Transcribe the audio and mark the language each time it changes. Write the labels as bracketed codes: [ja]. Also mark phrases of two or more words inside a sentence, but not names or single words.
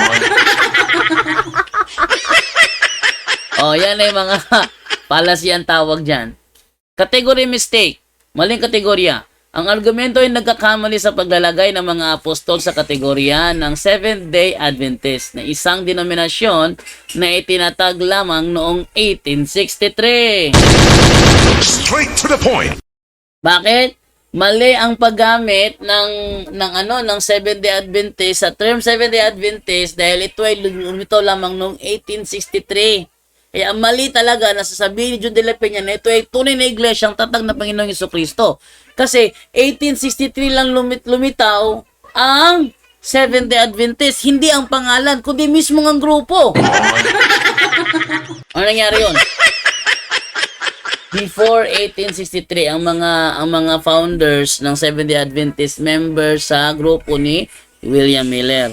[tl] Yan ay mga fallacy ang tawag dyan. [en] Category mistake. [tl] Maling kategorya. Ang argumento ay nagkakamali sa paglalagay ng mga apostol sa kategorya ng Seventh-day Adventist na isang denominasyon na itinatag lamang noong 1863. [en] Straight to the point. [tl] Bakit? Mali ang paggamit ng Seventh-day Adventist sa term Seventh-day Adventist dahil ito ay lumitaw lamang noong 1863. Kaya mali talaga na sasabihin ni John de la Peña na ito ay tunay na iglesyang tatag na Panginoong Jesucristo. Kasi 1863 lang lumitaw ang Seventh-day Adventist, hindi ang pangalan, kundi mismo ang grupo. Ano nangyari yun? Before 1863, ang mga founders ng Seventh-day Adventist member sa grupo ni William Miller.